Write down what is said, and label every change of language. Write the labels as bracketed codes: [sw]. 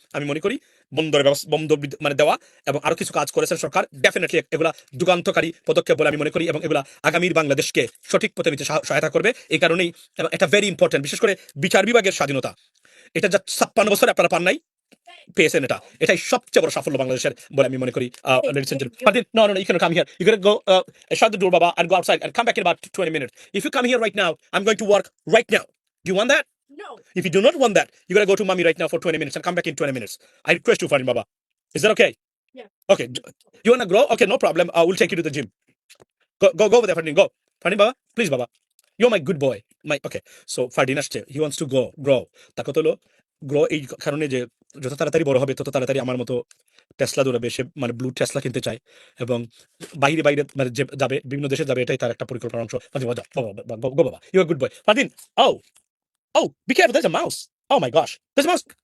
[bn] আমি মনে করি বন্ধ মানে দেওয়া এবং আরো কিছু কাজ করেছেন সরকার, ডেফিনেটলি এগুলা যুগান্তকারী পদক্ষেপ বলে আমি মনে করি, এবং এগুলা আগামীর বাংলাদেশকে সঠিক পথে নিতে সহায়তা করবে। এই কারণেই এটা [en] very important, [bn] বিশেষ করে বিচার বিভাগের স্বাধীনতা, এটা যা 56 বছরে আপনারা পান নাই, পেয়েছেন, এটাই সবচেয়ে বড় সাফল্য বাংলাদেশের বলে আমি মনে করি। [en] Ladies and gentlemen, Fadil, no, you cannot come here. You gotta go, shut the door, Baba, and go outside and come back in about 20 minutes. If you come here right now, I'm going to work right now. Do you want that? No. If you do not want that, you gotta go to mommy right now for 20 minutes and come back in 20 minutes. I request you, Fadil, Baba. Is that okay? Yeah. Okay. You wanna grow? Okay, no problem. We'll take you to the gym. Go over there, Fadil. Go. Fadil, Baba, please, Baba. You're my good boy. Okay. So Fadil [bn] আসছে, [en] he wants to grow. [bn] তার কথা হলো grow এই কারণে যে যত তাড়াতাড়ি বড় হবে তত তাড়াতাড়ি আমার মতো টেসলা দৌড়াবে, সে মানে ব্লু টেসলা কিনতে চায় এবং বাইরে বাইরে মানে যাবে, বিভিন্ন দেশে যাবে, এটাই তার একটা পরিকল্পনার অংশ। [en] Fadin, go বাবা, you are good boy. Fadin, oh be careful, there's a mouse. Oh my gosh, there's a mouse.